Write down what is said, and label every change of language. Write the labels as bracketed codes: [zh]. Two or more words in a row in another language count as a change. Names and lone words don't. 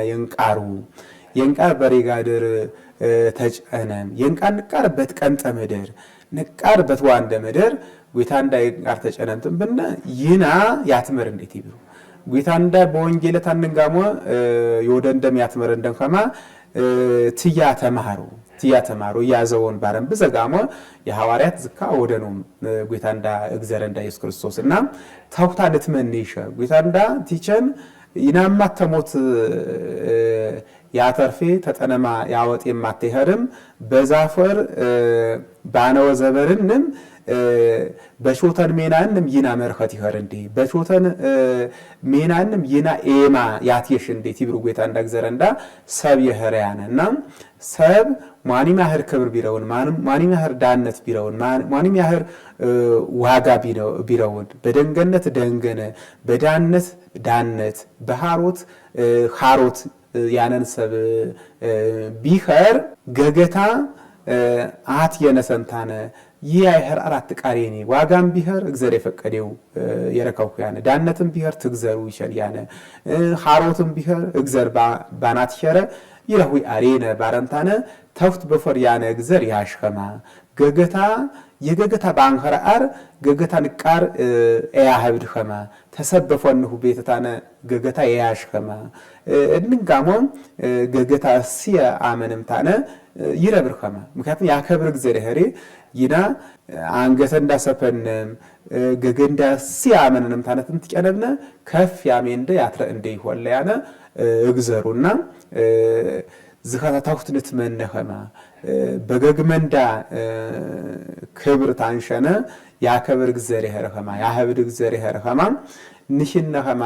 [sgw] የንቃር በሬጋድር ተጨነም የንቃር ንቃርበት ቀንጠ መደር ንቃርበት ዋንደ መደር ጎይታንዳ የንቃር ተጨነምትን ብነ ይና ያትመር እንዴት ይብሩ ጎይታንዳ በወንጌለት አንንጋሞ ይወደንደም ያትመር እንደንከማ ትያ ተማሩ ያዘውን ባረም በዘጋሞ የሐዋርያት ዝካ ወደኖም ጎይታንዳ እግዚአብሔርንዳ ኢየሱስ ክርስቶስና ታውታ ለትመንይሸ ጎይታንዳ ቲቸን ይናማ ተሞት ያተርፌ ተጠነማ ያወጥ የማትሄርም በዛፈር ባነወ ዘበርንም በሾተን ሜናንም ይና መርኸት ይኸር እንዴ በሾተን ሜናንም ይና ኤማ ያትየሽ እንዴ ትብሩ ጎይታንዳ እግዚአብሔርንዳ ሰብ የኸራያነና ሰብ ማኒ ማህር ክብር ቢረውን ማኒ ማህር ዳነት ቢረውን ማኒ ማህር ዋጋ ቢረውን በደንገነት ደንገነ በዳነት ዳነት በሃሮት ሃሮት ያነን ሰብ ቢኸር ገገታ አት የነሰንታነ ይያይኸር አራት ቃሬኒ ዋጋም ቢኸር እግዚአብሔር የፈቀደው የረከው ያነ ዳነትም ቢኸር ትግዘሩ ይችል ያነ ሃሮትም ቢኸር እግዚአብሔር ባናት ሸረ ይረሁ አሬነ ባረንታነ ተፍት በፈር ያነ እግዚአብሔር ያሽከማ ገገታ የገገታ ባንኸራር ገገታ ንቃር ያህብድ ኸማ ተሰበፈንሁ ቤተታነ ገገታ ያሽከማ እንንጋሞ ገገታ ሲያ አመንምታነ ይረብር ኸማ ምክንያቱም ያከብር እግዚአብሔር ይና አንገተ እንዳሰፈንም ገገንዳ ሲያ አመንምታነ ትንትቀነብነ ከፍ ያሜንደ ያትረ እንደ ይሆለ ያነ እግዚአብሔሩና ዝኻታታውት ንትመነኸማ በገግመንዳ ክብር ታንሸነ ያከብር እግዚአብሔር ኸማ ያህብድ እግዚአብሔር ኸማ ንሽነኸማ